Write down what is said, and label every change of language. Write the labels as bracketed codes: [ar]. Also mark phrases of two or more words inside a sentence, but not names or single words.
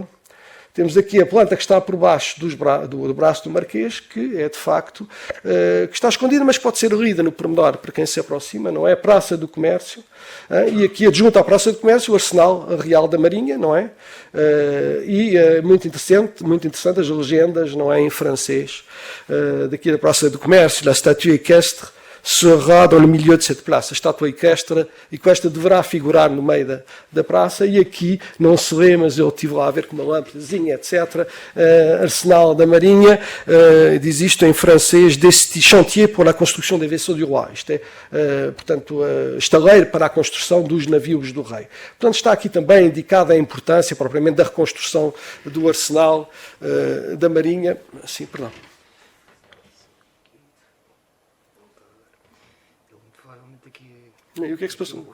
[pt] Temos aqui a planta que está por baixo do braço do Marquês, que é de facto, que está escondida, mas pode ser lida no pormenor para quem se aproxima, não é? A Praça do Comércio, e aqui adjunto à Praça do Comércio o Arsenal Real da Marinha, não é? E muito interessante as legendas, não é, em francês, daqui da Praça do Comércio, [fr] la statue équestre sera dans le milieu de cette place. [pt] A estátua equestre deverá figurar no meio da praça, e aqui não se lê, mas eu estive lá a ver com uma lâmpadazinha, etc. Arsenal da Marinha, diz isto em francês, [fr] des chantiers pour la construction des vaisseaux du roi. [pt] Isto é, portanto, estaleiro para a construção dos navios do rei. Portanto, está aqui também indicada a importância, propriamente, da reconstrução do arsenal da Marinha. Sim, perdão. E o que é que se passou?